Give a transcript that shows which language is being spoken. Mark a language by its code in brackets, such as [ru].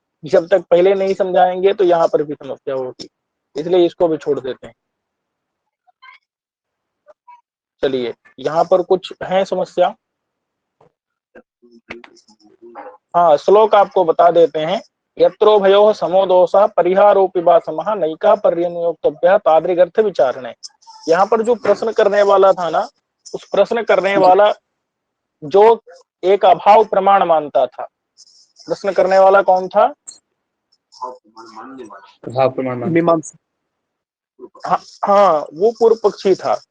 [hi] जब तक पहले नहीं समझाएंगे तो यहाँ पर भी समस्या होगी, इसलिए इसको भी छोड़ देते हैं। चलिए यहाँ पर कुछ है समस्या। हाँ, श्लोक आपको बता देते हैं। [sa] यत्रो भयोः समो दोषः परिहारोऽपि वा समः नैका पर्यनुयोक्तव्यः तादृगर्थ विचारणे। [hi] यहाँ पर जो प्रश्न करने वाला था ना, उस प्रश्न करने वाला जो एक अभाव प्रमाण मानता था, प्रश्न करने वाला कौन था? भाव प्रमाण मानते। मीमांसा। हाँ, वो पूर्व पक्षी था।